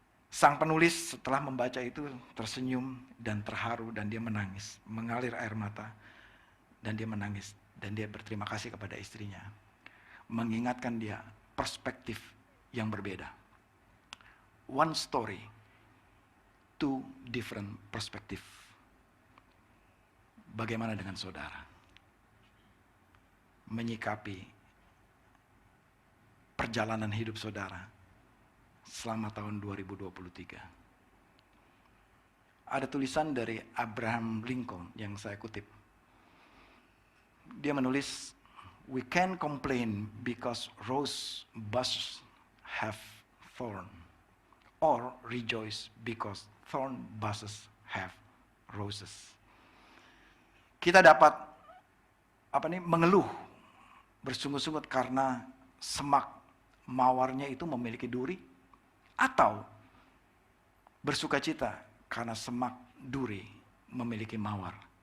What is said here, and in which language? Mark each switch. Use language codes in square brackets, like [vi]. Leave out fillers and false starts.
[id] Sang penulis setelah membaca itu tersenyum dan terharu dan dia menangis, mengalir air mata dan dia menangis dan dia berterima kasih kepada istrinya, mengingatkan dia perspektif yang berbeda. [en] One story, two different perspective. [id] Bagaimana dengan saudara menyikapi perjalanan hidup saudara selama tahun 2023. Ada tulisan dari Abraham Lincoln yang saya kutip. Dia menulis, [en] we can complain because rose bushes have thorn, or rejoice because thorn bushes have roses. [id] Kita dapat mengeluh, bersungut-sungut karena semak mawarnya itu memiliki duri, atau bersukacita karena semak duri memiliki mawar.